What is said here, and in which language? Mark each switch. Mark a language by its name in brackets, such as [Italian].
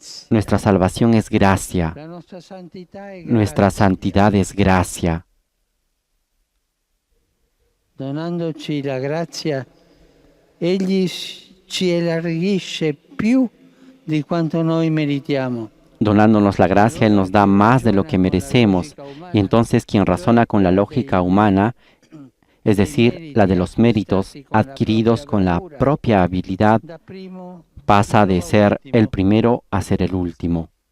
[Spanish] Nuestra salvación es gracia. Nuestra santidad es gracia. [Italian] Donandoci la grazia, Egli ci elargisce più di quanto noi meritiamo. [Spanish] Donándonos la gracia, Él nos da más de lo que merecemos. Y entonces quien razona con la lógica humana, es decir, la de los méritos adquiridos con la propia habilidad, pasa de ser el primero a ser el último.